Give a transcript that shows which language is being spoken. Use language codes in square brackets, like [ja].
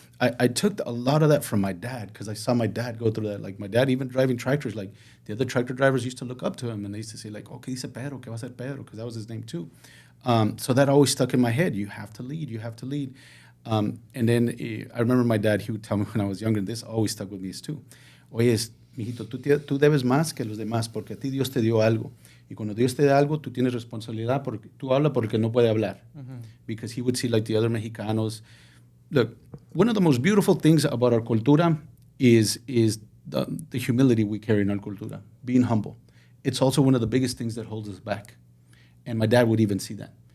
[en] I took a lot of that from my dad because I saw my dad go through that. Like my dad even driving tractors, like the other tractor drivers used to look up to him and they used to say like, okay, [es] dice Pedro, que va a ser Pedro, [en] because that was his name too. So that always stuck in my head. You have to lead. You have to lead. And then I remember my dad, he would tell me when I was younger, and this always stuck with me is too. [es] Oye, mijito, tú debes más que los demás porque a ti Dios te dio algo. Y cuando Dios te da algo, tú tienes responsabilidad porque tú hablas porque no puede hablar. [en] Because he would see like the other Mexicanos. Look, one of the most beautiful things about our cultura is the humility we carry in our cultura, being humble. It's also one of the biggest things that holds us back. And my dad would even see that.